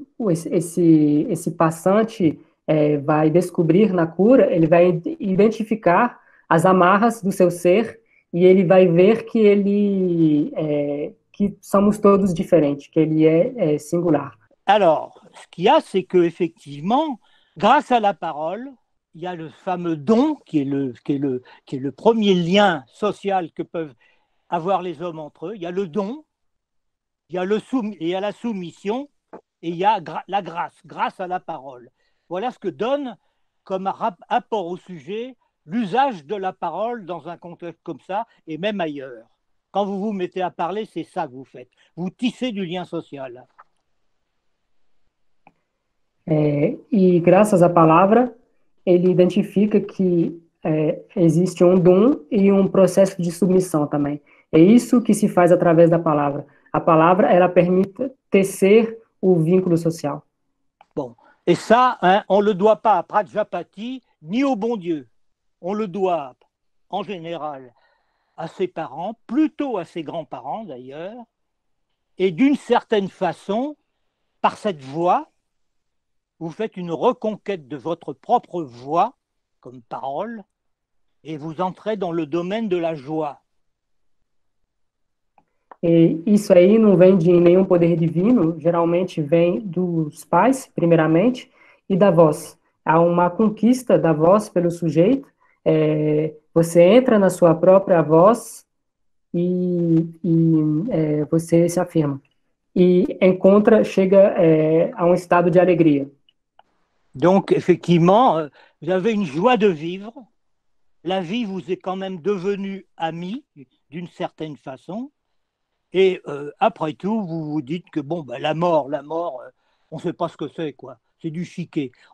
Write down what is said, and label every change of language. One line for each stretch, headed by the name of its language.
Portuguese: Esse passante vai descobrir na cura, ele vai identificar as amarras do seu ser e ele vai ver que somos todos
French: différents,
Portuguese: que ele est singular.
French: Alors, ce qu'il y a, c'est qu'effectivement, grâce à la parole, il y a le fameux don qui est le premier lien social que peuvent avoir les hommes entre eux. Il y a le don, il y a la soumission et il y a la grâce à la parole. Voilà ce que donne comme rapport au sujet l'usage de la parole dans un contexte comme ça et même ailleurs. Quand vous vous mettez à parler, c'est ça que vous faites. Vous tissez du lien social.
Portuguese: E graças à palavra, ele identifica que existe um dom e um processo de submissão também. É isso que se faz através da palavra. A palavra, ela permite tecer o vínculo social.
French: Bon, et ça, hein, on ne le doit pas à Prajapati ni au bon Dieu. On le doit, en général, à ses parents, plutôt à ses grands-parents d'ailleurs, et d'une certaine façon, par cette voie, vous faites une reconquête de votre propre voix comme parole et vous entrez dans le domaine de la joie.
Portuguese: E isso aí não vem de nenhum poder divino, geralmente vem dos pais, primeiramente, e da voz. Há uma conquista da voz pelo sujeito, você entra na sua própria voz e você se afirma. E chega a um estado de alegria.
French: Donc, effectivement, vous avez une joie de vivre. La vie vous est quand même devenue amie, d'une certaine façon. Et après tout, vous vous dites que bon, ben, la mort, on ne sait pas ce que c'est, quoi. C'est du chiquet.